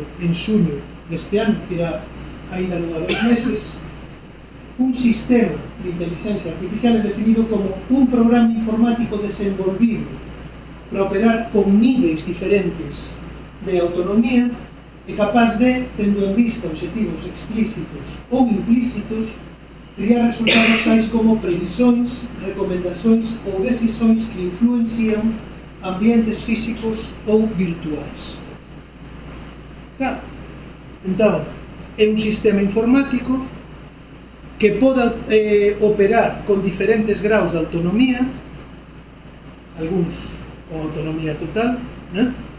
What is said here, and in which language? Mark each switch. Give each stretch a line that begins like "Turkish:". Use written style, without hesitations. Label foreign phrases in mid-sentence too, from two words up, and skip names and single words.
Galician: en xuño deste ano, que era ainda non há 2 meses, un sistema de inteligencia artificial é definido como un programa informático desenvolvido para operar con níveis diferentes de autonomía e capaz de, tendo en vista obxectivos explícitos ou implícitos,
Portuguese: criar resultados tais como previsões, recomendações ou decisões
Galician: que influencian ambientes físicos ou virtuais. Claro, entón, é un sistema informático que poda operar con diferentes graus de autonomía, algúns con autonomía total, né?